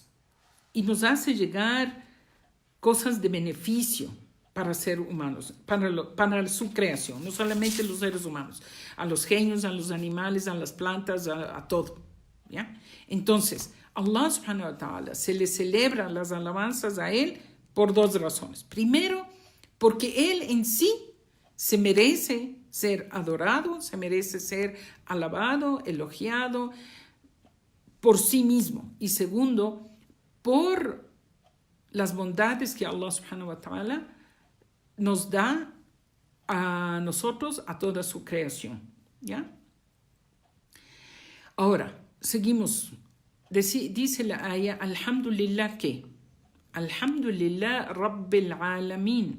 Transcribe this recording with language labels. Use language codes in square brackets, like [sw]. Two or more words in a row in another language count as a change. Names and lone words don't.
[es] Y nos hace llegar cosas de beneficio para ser humanos, para su creación, no solamente los seres humanos, a los genios, a los animales, a las plantas, a todo. ¿Ya? Entonces, Allah [ar] سبحانه وتعالى [es] se le celebra las alabanzas a Él por dos razones. Primero, porque Él en sí se merece ser adorado, se merece ser alabado, elogiado por sí mismo. Y segundo, por las bondades que Allah [ar] سبحانه وتعالى [es] nos da a nosotros, a toda su creación. ¿Ya? Ahora, seguimos. Dice la aya, alhamdulillah, ¿qué? [ar] الحمد لله رب العالمين.